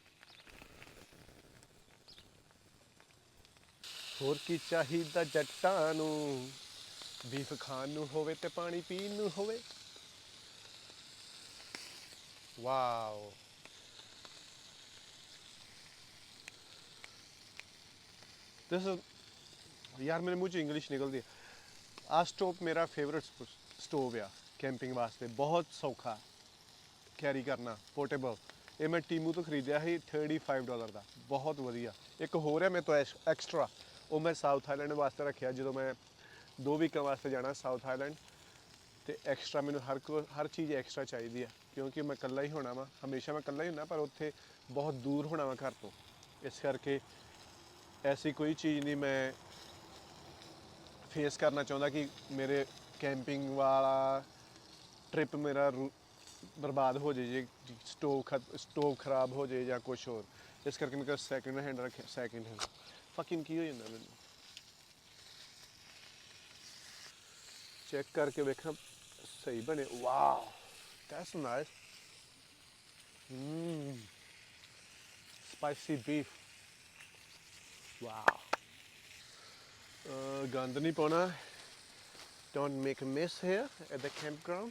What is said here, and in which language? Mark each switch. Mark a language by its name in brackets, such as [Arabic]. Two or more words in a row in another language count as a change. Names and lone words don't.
[Punjabi] ਹੋਰ ਕੀ ਚਾਹੀਦਾ ਜੱਟਾਂ ਨੂੰ, ਬੀਫ ਖਾਣ ਨੂੰ ਹੋਵੇ ਤੇ ਪਾਣੀ ਪੀਣ ਨੂੰ ਹੋਵੇ। [English] Wow. This is, [Hindi] यार मेरे मुँह 'ਚ इंग्लिश निकलती है। [Punjabi] ਆ ਸਟੋਵ ਮੇਰਾ [English] favourite stove [Punjabi] ਆ ਕੈਂਪਿੰਗ ਵਾਸਤੇ, ਬਹੁਤ ਸੌਖਾ ਕੈਰੀ ਕਰਨਾ, ਪੋਰਟੇਬਲ। ਯੇ ਮੈਂ ਟੀਮੂ ਤੋ ਖਰੀਦਿਆ ਸੀ $35 ਦਾ, ਬਹੁਤ ਵਧੀਆ। ਇੱਕ ਹੋਰ ਹੈ ਮੇਰੇ ਤੋਂ ਐਕਸਟਰਾ, ਉਹ ਮੈਂ ਸਾਊਥ ਆਈਲੈਂਡ ਵਾਸਤੇ ਰੱਖਿਆ ਜਦੋਂ ਮੈਂ 2 ਵੀਕਾਂ ਵਾਸਤੇ ਜਾਣਾ ਸਾਊਥ ਆਈਲੈਂਡ। ਤੇ ਐਕਸਟਰਾ ਮੈਨੂੰ ਹਰ ਚੀਜ਼ ਐਕਸਟਰਾ ਚਾਹੀਦੀ ਆ, ਕਿਉਂਕਿ ਮੈਂ ਇਕੱਲਾ ਹੀ ਹੋਣਾ ਵਾ। ਹਮੇਸ਼ਾ ਮੈਂ ਇਕੱਲਾ ਹੀ ਹੁੰਦਾ, ਪਰ ਉੱਥੇ ਬਹੁਤ ਦੂਰ ਹੋਣਾ ਵਾ ਘਰ ਤੋਂ। ਇਸ ਕਰਕੇ ਐਸੀ ਕੋਈ ਚੀਜ਼ ਨਹੀਂ ਮੈਂ ਫੇਸ ਕਰਨਾ ਚਾਹੁੰਦਾ ਕਿ ਮੇਰੇ ਕੈਂਪਿੰਗ ਵਾਲਾ ਟ੍ਰਿਪ ਮੇਰਾ ਬਰਬਾਦ ਹੋ ਜਾਏ ਜੇ ਸਟੋਵ ਖਰਾਬ ਹੋ ਜਾਏ ਜਾਂ ਕੁਛ ਹੋਰ। ਇਸ ਕਰਕੇ ਮੈਂ [English] second hand [Punjabi] ਰੱਖਿਆ। [English] second hand fucking [Punjabi] ਕੀ ਹੋ ਜਾਂਦਾ ਮੈਨੂੰ। [Hindi] चेक करके देखा सही बने वाह [English] that's nice spicy beef [Hindi] वाह गंद नहीं [English] पाना don't make a mess here at the campground